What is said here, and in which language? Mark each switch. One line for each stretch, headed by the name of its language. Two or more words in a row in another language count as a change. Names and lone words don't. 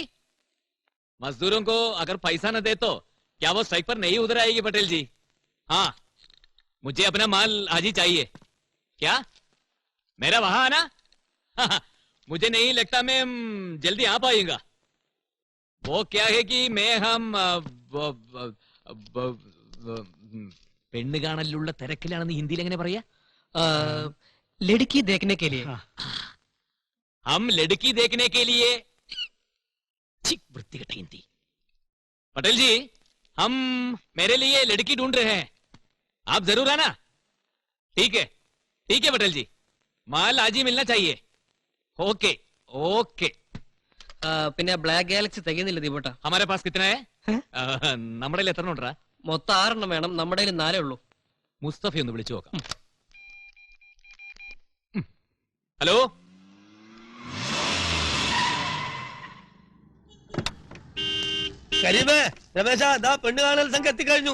Hindi: मजदूरों को अगर पैसा न दे तो क्या वो स्ट्राइक पर नहीं उधर आएगी पटेल जी? हाँ, मुझे अपना माल आज ही चाहिए. क्या मेरा वहां आना? मुझे नहीं लगता मैं जल्दी आ पाऊंगा. वो क्या है कि मैं हम
Malayalam: പെണ്ണ് കാണലിലുള്ള തിരക്കിലാണെന്ന് ഹിന്ദിയിൽ എങ്ങനെ പറയാ?
Hindi: लड़की देखने के लिए. हम लड़की देखने के लिए.
Malayalam: വൃത്തികെട്ട ഹിന്ദി.
Hindi: पटेल जी, हम मेरे लिए लड़की ढूंढ रहे हैं. आप जरूर आना. ठीक है पटेल जी, माल आज ही मिलना चाहिए.
English: okay okay.
Malayalam: പിന്നെ ബ്ലാക്ക് ഗാലക്സി തികയുന്നില്ല ദീപേട്ടാ.
Hindi: हमारे पास कितना है?
Malayalam: നമ്മുടെ എത്ര ഉണ്ടാ? മൊത്തം 6 വേണം. നമ്മുടെ 4 ഉള്ളൂ. മുസ്തഫ ഒന്ന് വിളിച്ചു നോക്കാം. ഹലോ, പെണ്ണ് കാണൽ സംഘം എത്തിക്കഴിഞ്ഞു.